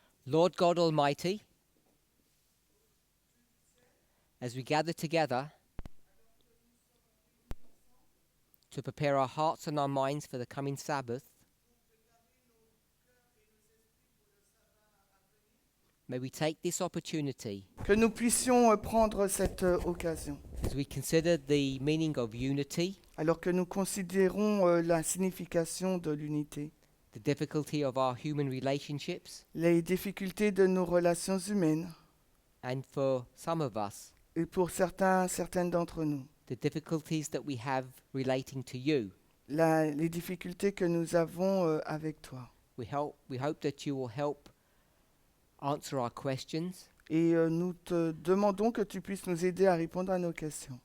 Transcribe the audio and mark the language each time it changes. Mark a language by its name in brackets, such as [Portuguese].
[English] Lord God Almighty, as we gather together to prepare our hearts and our minds for the coming Sabbath, may we take this opportunity [French] Que nous puissions prendre cette occasion. [English] as we consider the meaning of unity, [French] Alors que nous considérons la signification de l'unité, [English] the difficulty of our human relationships, [French] les difficultés de nos relations humaines, [English] and for some of us, [French] et pour certaines d'entre nous, [English] the difficulties that we have relating to you. [French] les difficultés que nous avons avec toi. [English] We hope that you will help answer our questions [French] Et nous te demandons que tu puisses nous aider à répondre à nos questions.